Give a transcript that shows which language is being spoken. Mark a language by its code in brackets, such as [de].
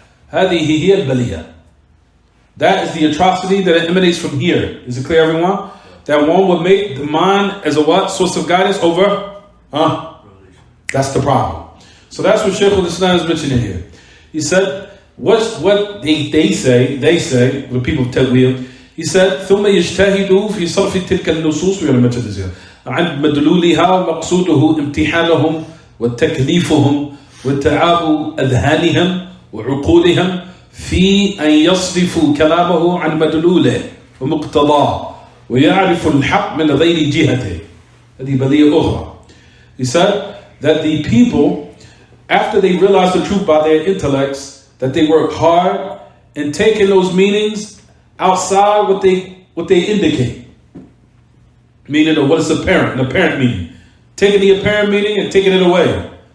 [ar] هذه هي البلية. [en] That is the atrocity that emanates from here. Is it clear, everyone? That one would make the mind as a what? Source of guidance over? That's the problem. So that's what Shaykh al-Islam is mentioning here. He said what they say, the people of Tawil, he said, [ar] ثم يجتهدوا في صرف تلك النصوص, [en] we're going to mention this here, [ar] عن مدلولها ومقصوده امتحانهم وتكليفهم وتعاب أذهانهم وعقولهم في أن يصرفوا كلامه عن مدلوله ومقتضاه ويعرف الحق من غير جهته. هذه بلية أخرى. [en] He said that the people, after they realized the truth by their intellects, that they work hard in taking those meanings outside what they indicate, meaning of what is apparent, an apparent meaning, taking the apparent meaning and taking it away.